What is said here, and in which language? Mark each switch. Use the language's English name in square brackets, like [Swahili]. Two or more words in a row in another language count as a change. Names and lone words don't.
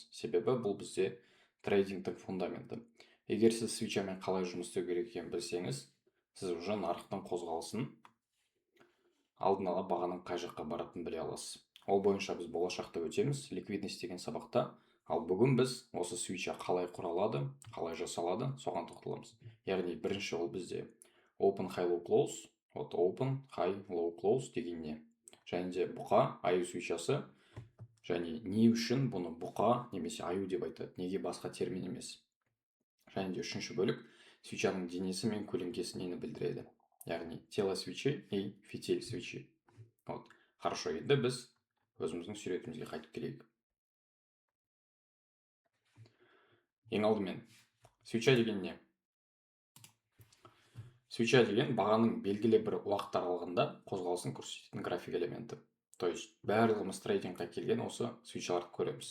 [Kazakh] Себебі бұл бізде трейдингтің фундаменті. Егер сіз свичамен қалай жұмыс істеу керек екенін білсеңіз, сіз уже нарықтың қозғалысын алдын ала бағаның қай жаққа баратынын біле аласыз. Ол бойынша біз болашақта өтеміз, ликвидность деген сабақта. Ал бүгін біз осы свича қалай құралады, қалай жасалады, соған тоқталамыз. Яғни бірінші ол бізде [English] open high low close, open high low close [Kazakh] деген не. Және де бұқа аю свичасы, және не үшін бұны бұқа немесе аю деп айтады, неге басқа термин емес. Және де үшінші бөлік свичаның денесі мен көлеңкесі нені білдіреді. [Russian] Яғни тело свечи и фитиль свечи. Хорошо, [Kazakh] енді біз өзіміздің суретімізге қайтып келейік. Ең алдымен, свеча деген не? Свеча деген бағаның белгілі бір уақыт аралығында қозғалысын көрсететін график элементі. [Russian] То есть, [Kazakh] барлығымыз трейдингқа келген осы свечаларды көреміз.